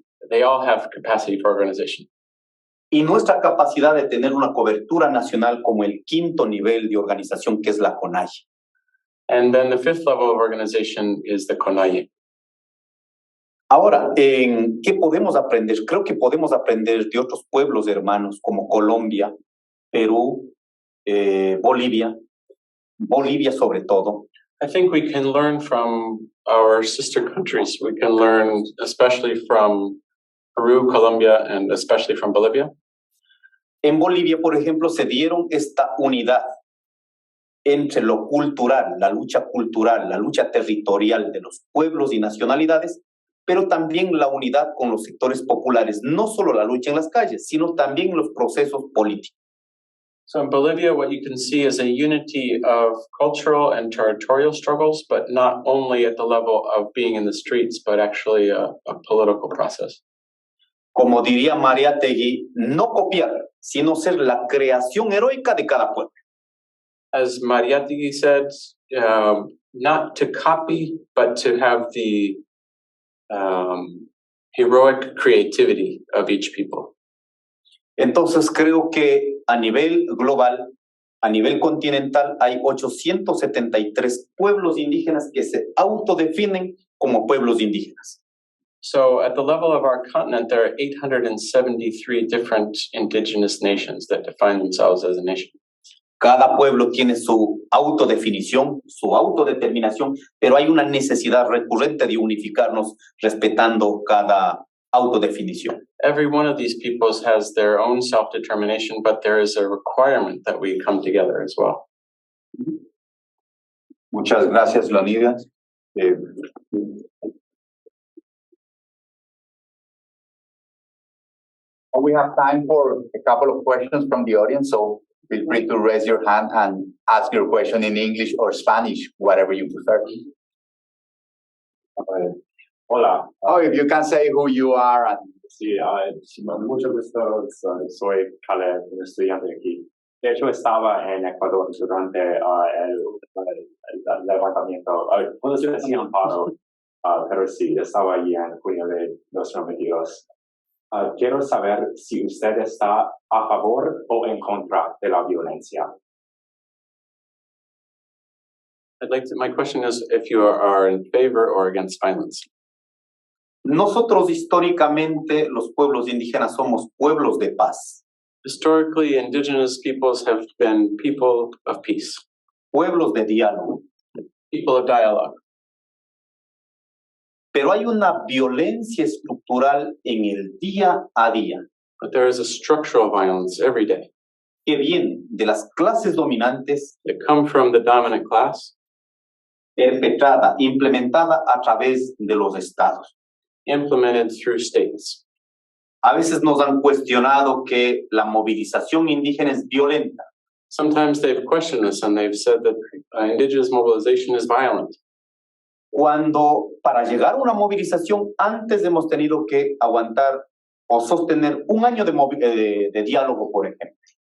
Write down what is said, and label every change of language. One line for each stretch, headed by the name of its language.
English: They all have capacity for organization.
Spanish: Y nuestra capacidad de tener una cobertura nacional como el 5º nivel de organización, que es la CONAIE.
English: And then the 5th level of organization is the CONAIE.
Spanish: Ahora, ¿qué podemos aprender? Creo que podemos aprender de otros pueblos hermanos como Colombia, Perú, Bolivia sobre todo.
English: I think we can learn from our sister countries. We can learn especially from Peru, Colombia, and especially from Bolivia.
Spanish: En Bolivia, por ejemplo, se dieron esta unidad entre lo cultural, la lucha territorial de los pueblos y nacionalidades, pero también la unidad con los sectores populares, no solo la lucha en las calles, sino también los procesos políticos.
English: So in Bolivia, what you can see is a unity of cultural and territorial struggles, but not only at the level of being in the streets, but actually a political process.
Spanish: Como diría Mariátegui, no copiar, sino ser la creación heroica de cada pueblo.
English: As Mariátegui said, not to copy, but to have the heroic creativity of each people.
Spanish: Entonces creo que a nivel global, a nivel continental, hay 873 pueblos indígenas que se autodefinen como pueblos indígenas.
English: So at the level of our continent, there are 873 different indigenous nations that define themselves as a nation.
Spanish: Cada pueblo tiene su autodefinición, su autodeterminación, pero hay una necesidad recurrente de unificarnos respetando cada autodefinición.
English: Every one of these peoples has their own self-determination, but there is a requirement that we come together as well.
Spanish: Muchas gracias, Leonidas.
English: We have time for a couple of questions from the audience, so feel free to raise your hand and ask your question in English or Spanish, whatever you prefer.
Spanish: Hola.
English: Oh, if you can say who you are. And...
Spanish: Sí, mucho gusto. Soy Caleb, un estudiante aquí. De hecho, estaba en Ecuador durante el levantamiento. Cuando se decía un paro, pero sí, estaba allí en junio de 2022. Quiero saber si usted está a favor o en contra de la violencia.
English: My question is if you are in favor or against violence.
Spanish: Nosotros históricamente, los pueblos indígenas, somos pueblos de paz.
English: Historically, indigenous peoples have been people of peace.
Spanish: Pueblos de diálogo.
English: People of dialogue.
Spanish: Pero hay una violencia estructural en el día a día.
English: But there is a structural violence every day.
Spanish: Que viene de las clases dominantes.
English: That come from the dominant class.
Spanish: Perpetrada, implementada a través de los estados.
English: Implemented through states.
Spanish: A veces nos han cuestionado que la movilización indígena es violenta.
English: Sometimes they've questioned this and they've said that indigenous mobilization is violent.
Spanish: Cuando para llegar a una movilización antes hemos tenido que aguantar o sostener un año de diálogo, por ejemplo.